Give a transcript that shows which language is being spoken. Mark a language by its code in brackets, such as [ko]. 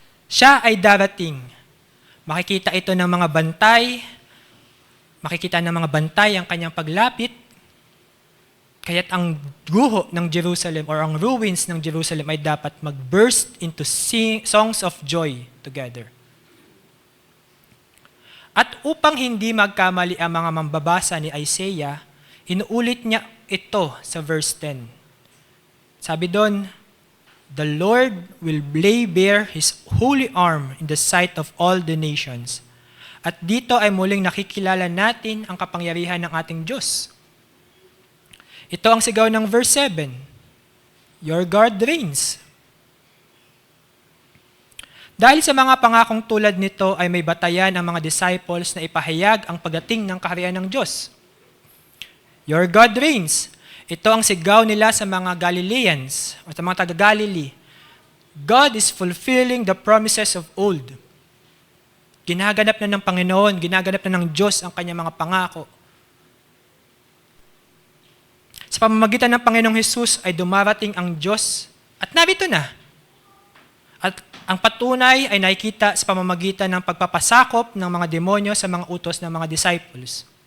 [tl] Siya ay darating. Makikita ito ng mga bantay, makikita ng mga bantay ang kanyang paglapit, kaya't ang guho ng Jerusalem or ang ruins ng Jerusalem ay dapat mag- [en] burst into songs of joy together. [tl] At upang hindi magkamali ang mga mambabasa ni Isaiah, inuulit niya ito sa verse 10. Sabi doon, [en] the Lord will lay bare His holy arm in the sight of all the nations. [tl] At dito ay muling nakikilala natin ang kapangyarihan ng ating Diyos. Ito ang sigaw ng verse 7. [en] Your God reigns. [tl] Dahil sa mga pangakong tulad nito ay may batayan ang mga disciples na ipahayag ang pagdating ng kaharian ng Diyos. [en] Your God reigns. [tl] Ito ang sigaw nila sa mga Galileans o sa mga taga-Galilee. [en] God is fulfilling the promises of old. [tl] Ginaganap na ng Panginoon, ginaganap na ng Diyos ang kanyang mga pangako. Sa pamamagitan ng Panginoong Hesus ay dumarating ang Diyos at narito na. At ang patunay ay nakikita sa pamamagitan ng pagpapasakop ng mga demonyo sa mga utos ng mga disciples.